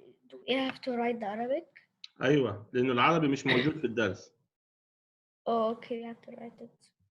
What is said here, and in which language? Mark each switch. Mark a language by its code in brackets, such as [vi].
[en] Do we have to write the Arabic? [ar] أيوة، لأنه العربي مش موجود في الدرس. [en] Oh, okay, we have to write it.